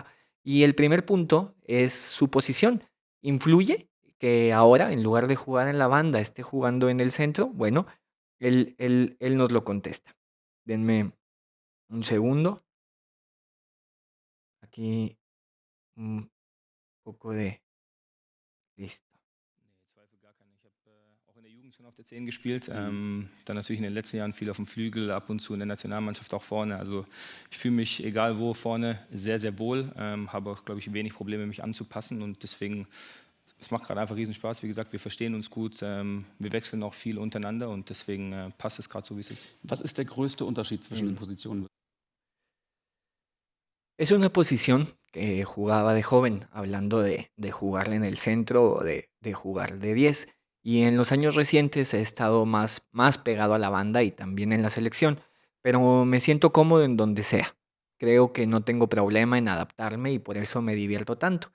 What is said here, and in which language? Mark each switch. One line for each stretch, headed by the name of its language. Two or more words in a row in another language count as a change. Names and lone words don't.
Spanish: Y el primer punto es su posición. ¿Influye que ahora, en lugar de jugar en la banda, esté jugando en el centro? Bueno, él nos lo contesta. Denme un segundo. Aquí un poco de... Listo.
German: Nee, Zweifel gar keine. Ich habe auch in der Jugend schon auf der 10 gespielt, dann natürlich in den letzten Jahren viel auf dem Flügel, ab und zu in der Nationalmannschaft auch vorne. Also ich fühle mich, egal wo, vorne sehr, sehr wohl, habe auch, glaube ich, wenig Probleme, mich anzupassen und deswegen, es macht gerade einfach riesen Spaß. Wie gesagt, wir verstehen uns gut, wir wechseln auch viel untereinander und deswegen passt es gerade so, wie es ist. Was ist der größte Unterschied zwischen den Positionen?
Spanish: Es una posición que jugaba de joven, hablando de jugar en el centro o de jugar de 10. Y en los años recientes he estado más pegado a la banda y también en la selección. pero me siento cómodo en donde sea. Creo que no tengo problema en adaptarme y por eso me divierto tanto.